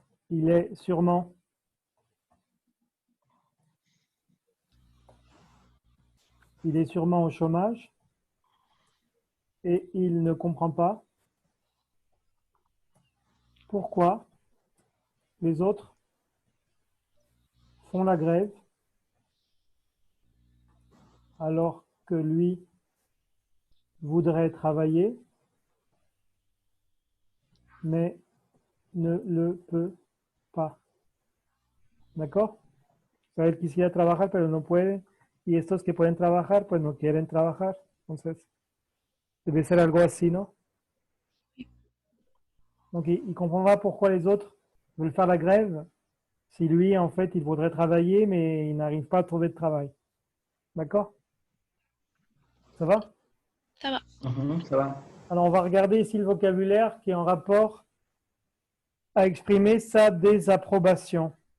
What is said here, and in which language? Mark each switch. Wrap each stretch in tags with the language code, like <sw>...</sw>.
<fr>Il est sûrement au chômage et il ne comprend pas pourquoi les autres font la grève alors que lui voudrait travailler mais ne le peut pas. ¿D'accord?</fr> <es>Saber quisiera trabajar pero no puede y estos que pueden trabajar pues no quieren trabajar. Entonces, debe ser algo así, ¿no?</es> <fr>Donc, il comprendra pourquoi les autres veulent faire la grève si lui, en fait, il voudrait travailler mais il n'arrive pas à trouver de travail. D'accord? Ça va? Ça va. Ça va. Alors, on va regarder ici le vocabulaire qui est en rapport à exprimer sa désapprobation.</fr>